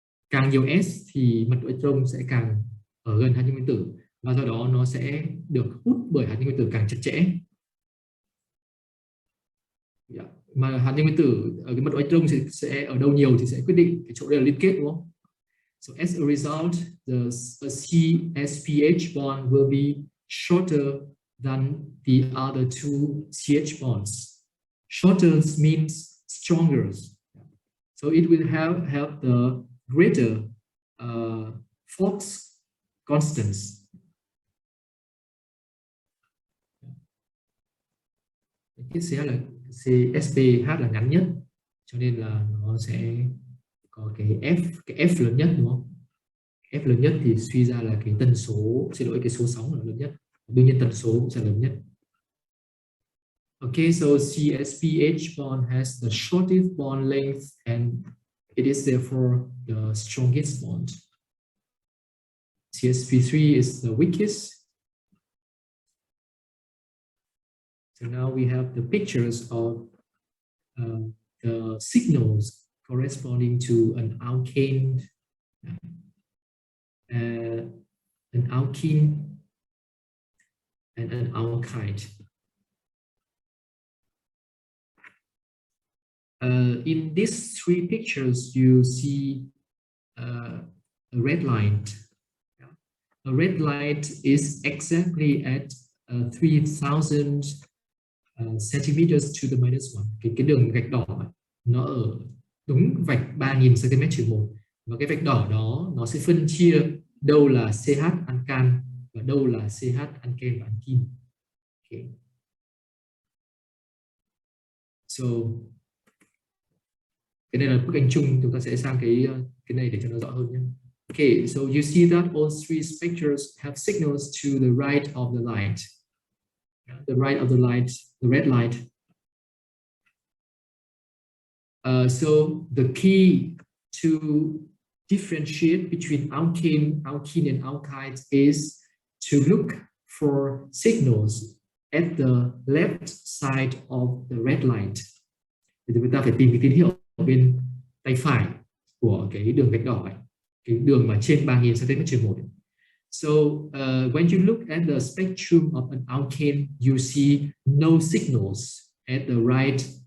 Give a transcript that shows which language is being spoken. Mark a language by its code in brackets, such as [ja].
[vi] Càng nhiều s thì mật độ electron sẽ càng ở gần hạt nhân nguyên tử, và do đó nó sẽ được hút bởi hạt nhân nguyên tử càng chặt chẽ. Mà hạt nhân nguyên tử ở cái mật độ electron sẽ ở đâu nhiều thì sẽ quyết định cái chỗ đây là liên kết, đúng không? [en] So as a result, the CSPH bond will be shorter than the other two CH bonds. Shorter means stronger. So it will have the greater Fox constants. [vi] Cái CSPH là ngắn nhất, cho nên là nó sẽ có cái F lớn nhất, đúng không? F lớn nhất thì suy ra là cái tần số, xin lỗi, cái số sóng là lớn nhất, đương nhiên tần số cũng sẽ lớn nhất. [en] Okay, so CSPH bond has the shortest bond length and it is therefore the strongest bond. CSP3 is the weakest. So now we have the pictures of the signals corresponding to an alkane, an alkene, and an alkyne. In these three pictures, you see a red light. A red light is exactly at 3,000 centimeters to the minus 1. [vi] Cái đường gạch đỏ nó ở đúng vạch 3.000 cm/1, và cái vạch đỏ đó nó sẽ phân chia đâu là CH alkan và đâu là CH alkane và alkene. Okay. So cái này là bức ảnh chung, chúng ta sẽ sang cái này để cho nó rõ hơn nhé. [en] Okay, so you see that all three specters have signals to the right of the light. The right of the light, the red light. So the key to differentiate between alkane, and alkynes is to look for signals at the left side of the red light. [vi] Thì chúng ta phải tìm cái tín hiệu ở bên tay phải của cái đường gạch đỏ ấy, cái đường mà trên 3.000 cm/1. [en] So when you look at the spectrum of an alkane, you see no signals at the right.